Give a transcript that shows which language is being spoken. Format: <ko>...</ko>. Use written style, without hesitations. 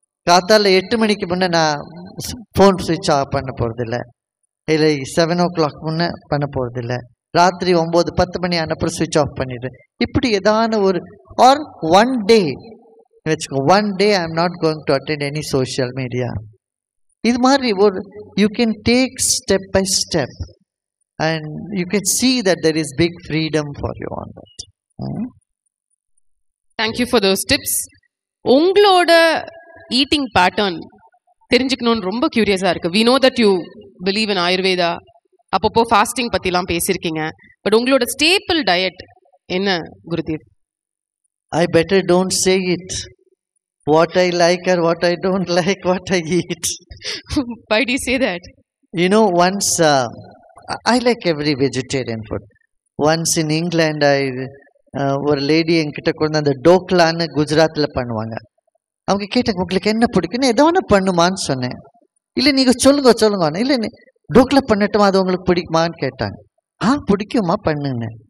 <ta>காத்தால 8 மணிக்கு முன்னே நான் ஃபோன் சுவிட்ச் ஆஃப் பண்ண போகிறதில்ல, இல்லை</ta> <en>7 o'clock</en> <ta>முன்னே பண்ண போகிறதில்ல, ராத்திரி 9-10 மணி அனுப்புற சுவிட்ச் ஆஃப் பண்ணிடுறேன். இப்படி ஏதான</ta> <en>Or one day வச்சுக்கோ, one day I am not going to attend any social media.</en> <ta>இது மாதிரி</ta> <en>You can take step by step and you can see that there is big freedom for you on that. Thank you for those tips.</en> <ta>உங்களோட eating pattern தெரிஞ்சுக்கணும்னு ரொம்ப கியூரியஸாக இருக்குது.</ta> <en>We know that you believe in Ayurveda.</en> <ta>அப்பப்போ fasting பற்றிலாம் பேசியிருக்கீங்க. But உங்களோட stable diet என்ன Gurudev?</ta> <en>I better don't say it. What I like or what I don't like, what I eat. Why do you say that? You know, once I like every vegetarian food. Once in England,</en> <ta>ஒரு lady என்கிட்ட கொண்டு அந்த டோக்லான்னு குஜராத்தில் பண்ணுவாங்க. அவங்க கேட்டாங்க, உங்களுக்கு என்ன பிடிக்குன்னு, ஏதோ ஒன்று பண்ணுமான்னு சொன்னேன். இல்லை நீங்கள் சொல்லுங்க. இல்லை டோக்லா பண்ணட்டுமா, அது உங்களுக்கு பிடிக்குமான்னு கேட்டாங்க. பிடிக்குமா, பண்ணுங்க.</ta>